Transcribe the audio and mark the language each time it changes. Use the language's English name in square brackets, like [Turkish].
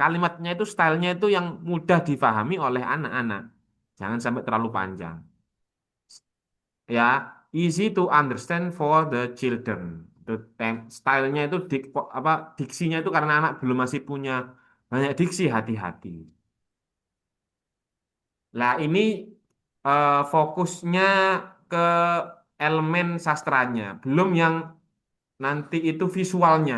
[Indonesian] Kalimatnya itu stylenya itu yang mudah difahami oleh anak-anak. Jangan sampai terlalu panjang. [English] Ya, easy to understand for the children. [Indonesian] Itu stylenya itu apa diksinya itu karena anak belum masih punya banyak diksi, hati-hati. Lah ini fokusnya ke elemen sastranya, belum yang nanti itu visualnya.